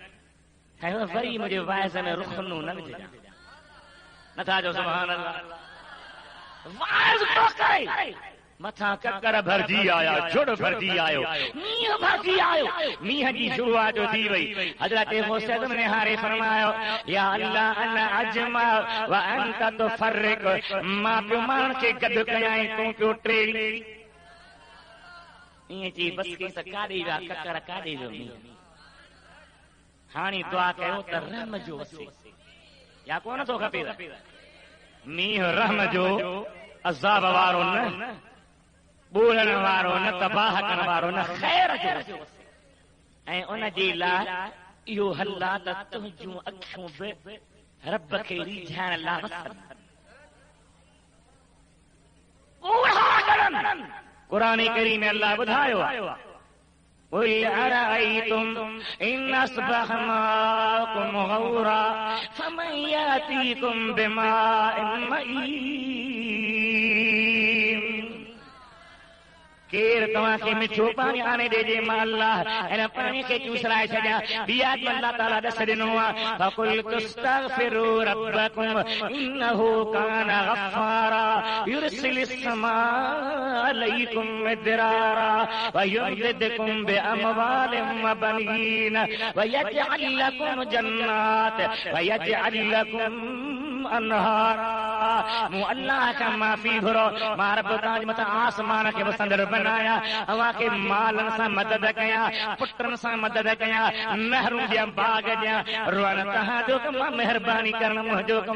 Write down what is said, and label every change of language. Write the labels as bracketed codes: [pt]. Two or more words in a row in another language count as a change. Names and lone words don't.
[sd] वरी मुंहिंजे वाइज़ में रुख़नूं न विझजां। नथा जो [ar] سبحان الله. [sd] वाइज़ तो करे मथां ककर भरजी आया, जुड़ भरजी आयो, मींहं भरजी आयो। मींहं जी शुरूआत जो थी वई। हज़रत गौसे आज़म ने हारे फरमायो [ar] يا الله أنا أجمع وأنت تفرق. [sd] मां पियो माण्हुनि खे गॾु कयां, तूं पियो टेड़ी। ईअं चई बस की त काॾे विया ककर, काॾे वियो मींहुं। हाणे दुआ कयो त रहम जो वसे या कोन थो खपे। मींहुं रहम जो, अज़ाब वारो न, ॿोलण वारो न, तबाह करण वारो न, ख़ैर जो। ऐं उन जे लाइ इहो हल आहे त तुंहिंजूं अखियूं बि रब खे रिझाइण लाइ वसनि। क़ुरान करीम में अल्लाह ॿुधायो आहे [ar] قل أرأيتم إن أصبح ماؤكم غورا فمن يأتيكم بماء معين। [sd] केर तव्हांखे मिठो पाणी आणे ॾिजे। मां अल्लाह हिन पाणी खे चूसराए छॾियां। ॿिया अल्लाह ताला ॾस ॾिनो आहे [ar] فقل تستغفروا ربكم إنه كان غفارا يرسل السماء عليكم مدرارا ويمددكم بأموال وبنين ويجعل لكم جنات ويجعل لكم أنهارا. [sd] मूं अल्लाह खां माफ़ी घुरो। मां रब तव्हांजे मथां आसमान खे वसंदड़ बनाया, अव्हांखे मालनि सां मदद कयां, पुटनि सां मदद कयां, नहरूं ॾियां, बाग ॾियां। रुअण तव्हांजो कमु आहे, महिरबानी करणु मुंहिंजो कमु।